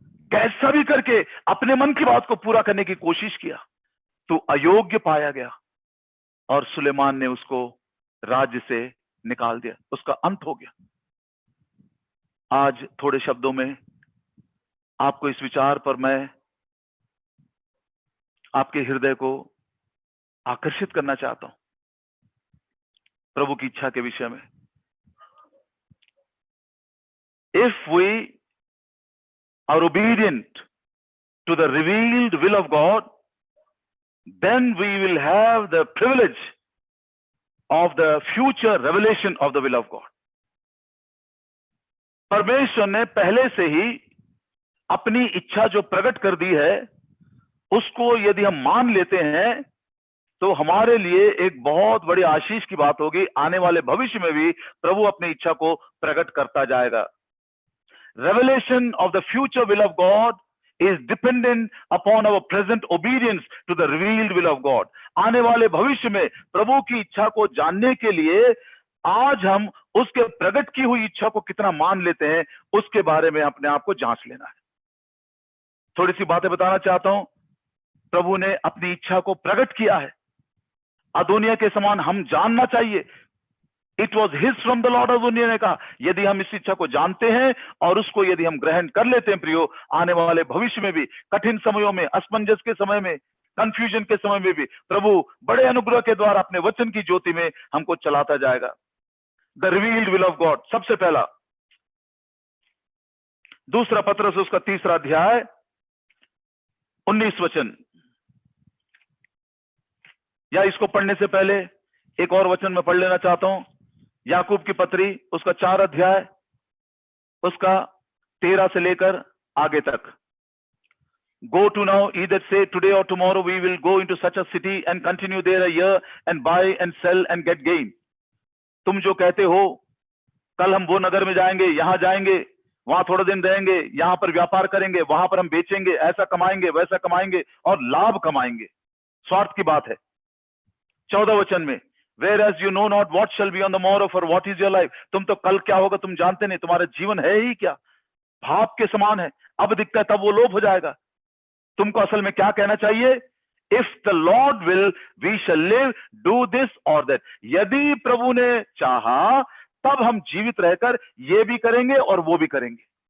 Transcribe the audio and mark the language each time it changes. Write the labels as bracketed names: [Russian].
[Hindi] कैसा भी करके अपने मन की बात को पूरा करने की कोशिश किया, तू अयोग्य पाया गया और सुलेमान ने उसको राज्य से निकाल दिया, उसका अंत हो गया। आज थोड़े शब्दों में आपको इस विचार पर मैं आपके हृदय को आकर्षित करना चाहता हूं, प्रभु की इच्छा के विषय में। [English] If we are obedient to the revealed will of God, then we will have the privilege of the future revelation of the will of God. [Hindi] परमेश्वर ने पहले से ही अपनी इच्छा जो प्रकट कर दी है, उसको यदि हम मान लेते हैं तो हमारे लिए एक बहुत बड़ी आशीष की बात होगी। आने वाले भविष्य में भी प्रभु अपनी इच्छा को प्रकट करता जाएगा। [English] Revelation of the future will of God is dependent upon our present obedience to the revealed will of God. [Hindi] आने वाले भविष्य में प्रभु की इच्छा को जानने के लिए आज हम उसके प्रकट की हुई इच्छा को कितना मान लेते हैं, उसके बारे में अपने आप को जांच लेना है। थोड़ी सी बातें बताना चाहता हूं। प्रभु ने अपनी इच्छा को प्रकट किया है, अदोनिया के समान हम जानना चाहिए। [English] It was his from the lord. [Hindi] Adonijah ने कहा, यदि हम इस इच्छा को जानते हैं और उसको यदि हम ग्रहण कर लेते हैं प्रियो, आने वाले भविष्य में भी, कठिन समयों में, असमंजस के समय में, कंफ्यूजन के समय में भी प्रभु बड़े अनुग्रह के द्वारा अपने वचन की ज्योति में हमको चलाता जाएगा। [English] the revealed will of God, [Hindi] सबसे पहला दूसरा पत्रस उसका 3 अध्याय 19 वचन, या इसको पढ़ने से पहले एक और वचन में पढ़ लेना चाहता हूं। याकूब की पत्री उसका 4 अध्याय उसका 13 से लेकर आगे तक। [English] Go to now, either say today or tomorrow we will go into such a city and continue there a year and buy and sell and get gain. [Hindi] तुम जो कहते हो कल हम वो नगर में जाएंगे, यहां जाएंगे, वहां थोड़ा दिन रहेंगे, यहां पर व्यापार करेंगे, वहां पर हम बेचेंगे, ऐसा कमाएंगे, वैसा कमाएंगे और लाभ कमाएंगे, स्वार्थ की बात है। 14 वचन में, [English] whereas you know not what shall be on the morrow, for what is your life. [Hindi] तुम तो कल क्या होगा तुम जानते नहीं, तुम्हारा जीवन है ही क्या, भाप के समान है, अब दिखता है तब वो लोप हो जाएगा। तुमको असल में क्या कहना चाहिए? [English] If the lord will we shall live, do this और that. [Hindi] यदि प्रभु ने चाहा तब हम जीवित रहकर ये भी करेंगे और वो भी करेंगे।